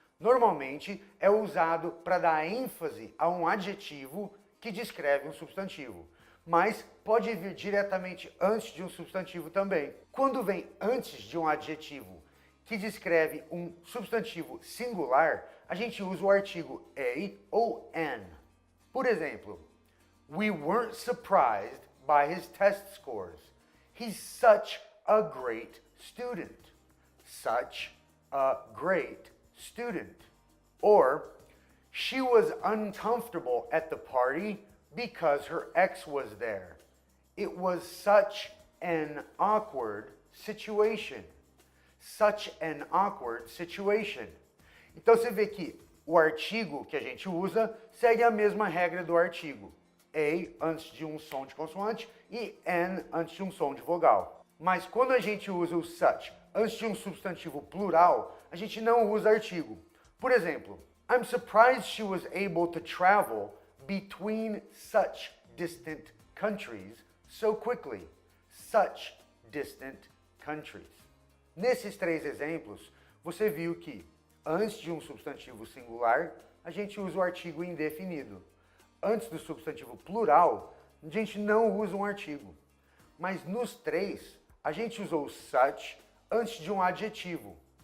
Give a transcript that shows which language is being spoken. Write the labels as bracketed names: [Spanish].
[Portuguese] Normalmente é usado para dar ênfase a um adjetivo que descreve um substantivo, mas pode vir diretamente antes de um substantivo também. Quando vem antes de um adjetivo que descreve um substantivo singular, a gente usa o artigo a ou an. Por exemplo, [English] we weren't surprised by his test scores. He's such a great student. Such a great student. Or, she was uncomfortable at the party because her ex was there. It was such an awkward situation. Such an awkward situation. [Portuguese] Então você vê que o artigo que a gente usa segue a mesma regra do artigo. A antes de um som de consoante e an antes de um som de vogal. Mas quando a gente usa o such antes de um substantivo plural, a gente não usa artigo. Por exemplo, [English] I'm surprised she was able to travel between such distant countries so quickly. Such distant countries. [Portuguese] Nesses três exemplos, você viu que antes de um substantivo singular, a gente usa o artigo indefinido. Antes do substantivo plural, a gente não usa um artigo. Mas nos três, a gente usou such antes de um adjetivo.